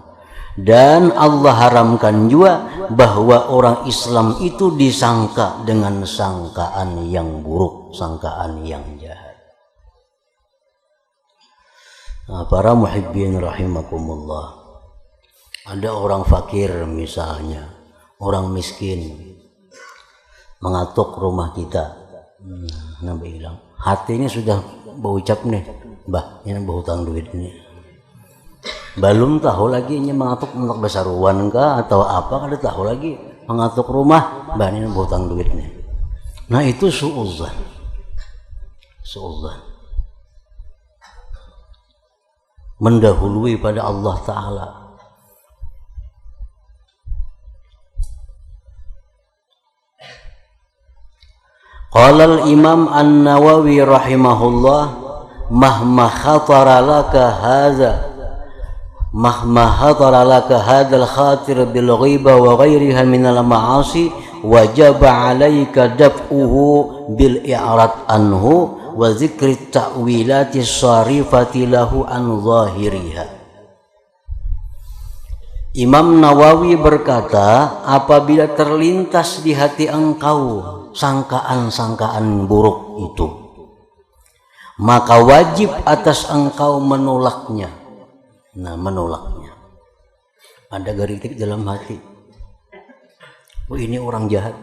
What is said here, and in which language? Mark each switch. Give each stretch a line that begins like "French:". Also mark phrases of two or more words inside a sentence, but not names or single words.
Indonesian: Dan Allah haramkan juga bahwa orang Islam itu disangka dengan sangkaan yang buruk, sangkaan yang jahat. Nah, para
Arabic: محبين رحمكم الله,
Indonesian: ada orang fakir misalnya, orang miskin mengatuk rumah kita. Nabi bilang, hatinya sudah berucap nih, bah ini berhutang duit ini. Belum tahu lagi ini mengatuk untuk besaruan kah atau apa, kada tahu lagi mengatuk rumah, bah ini berhutang duit nih. Nah itu su'udzan, su'udzan, mendahului pada Allah Ta'ala.
Arabic: قال الإمام النووي رحمه الله، مهما خطر لك هذا الخاطر بالغيبة وغيرها من المعاصي وجب عليك دفعه بالإعراض عنه وذكر التأويلات الصارفة له عن ظاهرها.
Indonesian: Imam Nawawi berkata, apabila terlintas di hati engkau sangkaan-sangkaan buruk itu, maka wajib atas engkau menolaknya. Nah, menolaknya. Ada geritik dalam hati, oh ini orang jahat.